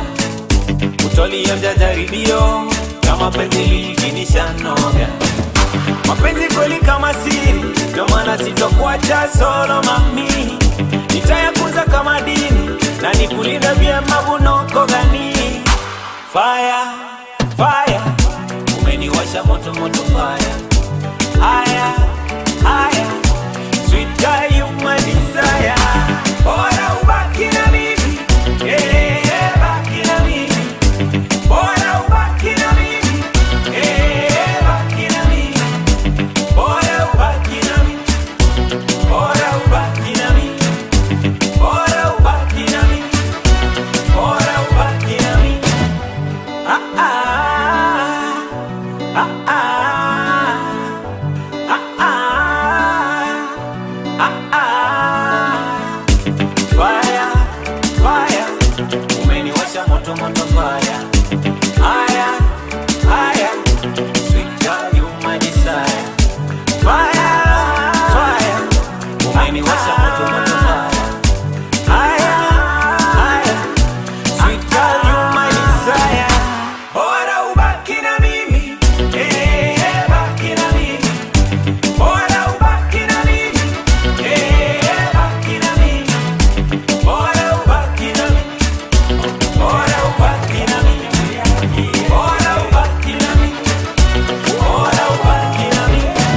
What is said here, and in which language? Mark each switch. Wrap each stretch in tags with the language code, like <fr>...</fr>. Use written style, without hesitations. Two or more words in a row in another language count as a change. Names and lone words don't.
<sw>Utolionja jaribio, kama penzi likinishanoga. Mapenzi kweli kama siri, ndio maana sitokuacha solo mami. Nitayakuza kama dini, na nikulinda vyema bunoko gani.</sw> <en>Fire, fire,</en> <sw>umeniwasha moto fire.</sw> <en>Higher, higher, sweet girl you my desire.</en> <sw>Bora ubaki na mimi, baki na mimi. Bora ubaki na mimi, baki na mimi. Bora ubaki na mimi, bora ubaki na mimi. Bora ubaki na mimi, bora ubaki na mimi.</sw> <en>Fire, fire,</en> <sw>umeniwasha moto fire.</sw> <en>Higher, higher, sweet girl you my desire. Fire, fire,</en> <sw>umeniwasha moto fire.</sw> <en>Higher, higher, sweet girl you my desire.</en> <sw>Bora ubaki na mimi, baki na mimi. Bora ubaki na mimi, baki na mimi. Bora ubaki na mimi, bora ubaki na mimi. Bora ubaki na mimi, bora ubaki na mimi.</sw>